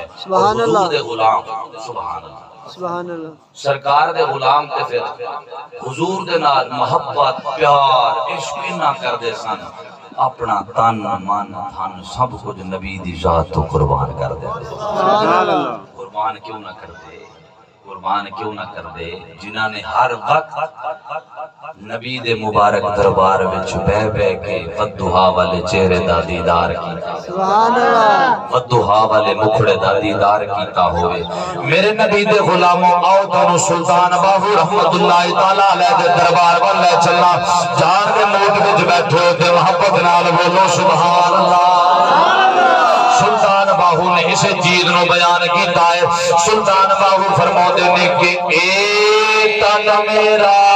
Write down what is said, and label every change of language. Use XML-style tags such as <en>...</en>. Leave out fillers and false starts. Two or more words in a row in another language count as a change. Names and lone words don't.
<ar>سبحان اللہ</ar> <pa>دے غلام</pa> <ar>سبحان اللہ سبحان اللہ</ar> <pa>سرکار دے غلام تے پھر حضور دے نال محبت پیار عشق نہ کر دے سن اپنا تن من دھن سب کچھ نبی دی ذات تو قربان کر دے قربان کیوں نہ کر دے قربان کیوں نہ کر دے جنہاں نے ہر وقت نبی دے مبارک دربار وچ بہ بہ کے ودھا والے چہرے دا دیدار کیتا</pa> <ar>سبحان اللہ</ar> <pa>ودھا والے مکھڑے دا دیدار کیتا ہوئے میرے نبی دے غلاموں آؤ تانوں سلطان باہو</pa> <ar>رحمت اللہ تعالی علیہ</ar> <pa>دے دربار ول لے چلنا جان دے موٹ وچ بیٹھے تے محبت نال بولو</pa> <ar>سبحان اللہ</ar> <pa>سلطان باہو نے اسے چیز نو بیان کیتا ہے سلطان باہو فرماتے نے کہ اے تن میرا</pa>